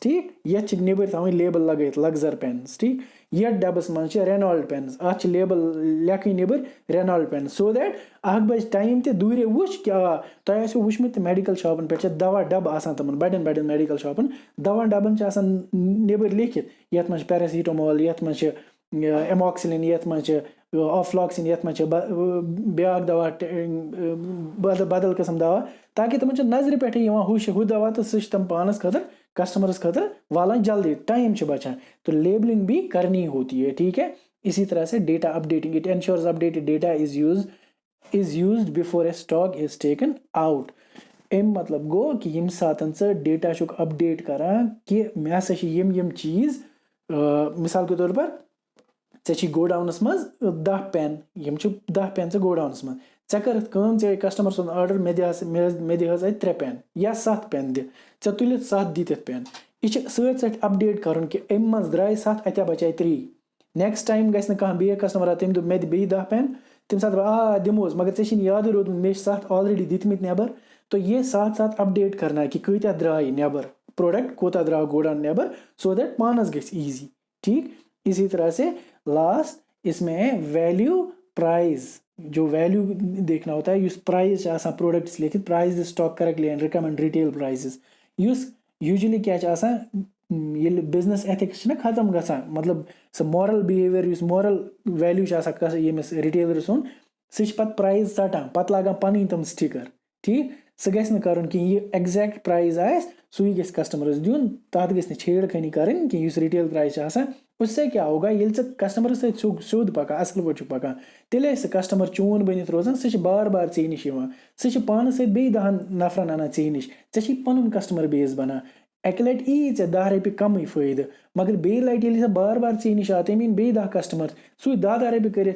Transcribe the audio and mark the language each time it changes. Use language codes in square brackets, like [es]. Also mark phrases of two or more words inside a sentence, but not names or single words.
[ks] ٹھیٖک یَتھ چھِ نیٚبٕرۍ تھاوٕنۍ لیبل لگٲیِتھ لگزر پٮ۪نٕز ٹھیٖک یَتھ ڈَبَس منٛز چھِ رینالڈ پٮ۪نٕز اَتھ چھِ لیبل لیکھٕنۍ نیٚبٕرۍ رینالڈ پٮ۪نٕز سو دیٹ اَکھ بَجہِ ٹایم تہِ دوٗرے وٕچھ کہِ تۄہہِ آسیو وٕچھمُت تہِ میڈِکل شاپَن پٮ۪ٹھ چھِ دوا ڈَبہٕ آسان تِمَن بَڑٮ۪ن میڈِکل شاپَن دوا ڈَبَن چھِ آسان نیٚبٕرۍ لیکھِتھ یَتھ منٛز چھِ پیراسیٖٹامال یَتھ منٛز چھِ اٮ۪ماکسِلِن یَتھ منٛز چھِ آفلاکسِن یَتھ منٛز چھِ بیٛاکھ دوا بدل قٕسٕم دوا تاکہِ تِمَن چھِ نظرِ پٮ۪ٹھٕے یِوان ہُہ دوا تہٕ سُہ چھِ تِم پانَس خٲطرٕ کسٹمرس خٲطرٕ والان جلدی ٹایم چھِ بچان [ur] تو لیبلنگ بھی کرنی ہوتی ہے ٹھیک ہے. اسی طرح سے [en] data updating it ensures updated data is used before a stock is taken out. [ks] اَمہِ مطلب گوٚو کہِ ییٚمہِ ساتہٕ ژٕ ڈیٹا چھُکھ اپڈیٹ کران کہِ مےٚ ہسا چھِ یِم چیٖز [ur] مِثال کے طور پر [ks] ژےٚ چھی گوڈاوُنَس منٛز 10 پٮ۪ن یِم چھِ 10 پٮ۪ن ژےٚ گوڈاوُنَس منٛز ژےٚ کٔرٕتھ کٲم ژےٚ کسٹمر سُنٛد آرڈر مےٚ دِ حظ اَتہِ 3 پٮ۪ن یا 7 پٮ۪ن دِ ژےٚ تُلِتھ 7 دِتِتھ پٮ۪ن یہِ چھِ سۭتۍ سۭتۍ اپڈیٹ کَرُن کہِ اَمہِ منٛز درٛاے 7 اَتیا بچاے 3 [en] next time [ks] گژھِ نہٕ کانٛہہ بیٚیہِ کسٹمر تٔمۍ دوٚپ مےٚ دِ بیٚیہِ 10 پٮ۪ن تَمہِ ساتہٕ دَپہٕ دِموس مگر ژےٚ چھِنہٕ یادٕے روٗدمُت مےٚ چھِ 7 آلریڈی دِتمٕتۍ نٮ۪بر [ur] تو یہ ساتھ اپڈیٹ کرنا [ks] کہِ کۭتیاہ درٛاے نٮ۪بر پروڈکٹ کوٗتاہ درٛاو گوڈاوُن نٮ۪بر سو دیٹ پانس گژھِ ایٖزی ٹھیٖک. [ur] اسی طرح سے لاسٹ اس میں ہے ویلیو پرائز جو ویلیو دیکھنا ہوتا ہے [ks] یُس پرائز چھِ آسان پروڈکٹس لیکھِتھ [en] price the stock correctly and recommend retail prices [ks] یُس یوٗجؤلی کیٛاہ چھِ آسان ییٚلہِ [en] business ethics [ks] چھِنہ ختم گژھان مطلب سُہ [en] moral behavior [ks] یُس [en] moral value [ks] چھِ آسان ییٚمِس رِٹیلر سُنٛد سُہ چھِ پتہٕ پرایز ژٹان پتہٕ لاگان پنٕنۍ تِم سٹِکر ٹھیٖک سُہ گژھِ نہٕ کرُن کینٛہہ یہِ [en] exact price [ks] آسہِ سُے گژھِ کسٹمرس دیُن تتھ گژھِ نہٕ چھیڑ خٲنی کرٕنۍ کینٛہہ یُس [en] retail price [ks] چھِ آسان [ur] اس سے [ks] کیٛاہ ہوگا ییٚلہِ ژٕ کسٹمرس سۭتۍ سیوٚد پکان اصل پٲٹھۍ چھُکھ پکان تیٚلہِ آسہِ سُہ کسٹمر چون بٔنِتھ روزان سُہ چھُ بار بار ژےٚ نِش یِوان سُہ چھُ پانس سۭتۍ بیٚیہِ 10 نفرن انان ژےٚ نِش ژےٚ چھی پنُن [en] customer base [ks] بنان اکہِ لٹہِ یی ژےٚ 10 رۄپیہِ کمٕے فٲیدٕ مگر بیٚیہِ لٹہِ ییٚلہِ سۄ بار بار ژےٚ نِش آو تٔمۍ أنۍ بیٚیہِ 10 کسٹمر سُے 10 رۄپیہِ کٔرِتھ